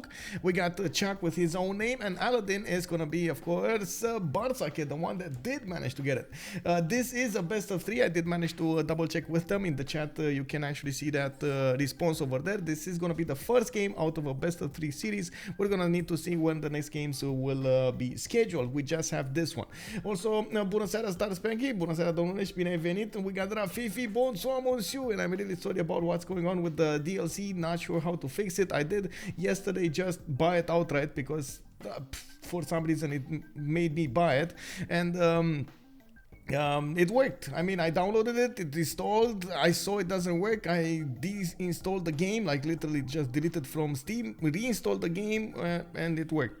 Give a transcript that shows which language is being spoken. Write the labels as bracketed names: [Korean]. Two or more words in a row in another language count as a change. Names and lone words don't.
[English] We got ChucK with his own name, and Aladdin is gonna be, of course, BartSake, the one that did manage to get it. This is a best of three. I did manage to double check with them in the chat. You can actually see that response over there. This is gonna be the first game out of a best of three series. We're gonna need to see when the next games will be scheduled. We just have this one. Also, [Romanian] bună seara, Star Spanky. Bună seara, domnule, și bine ai venit. [English] We got Rafifi, [French] bonsoir, monsieur, [English] and I'm really sorry about what's going on with the DLC. Not sure how to fix it. I did yesterday just buy it outright because for some reason it made me buy it, and it worked. I mean, I downloaded it, it installed, I saw it doesn't work, I deinstalled the game, like literally just deleted from Steam, reinstalled the game, and it worked.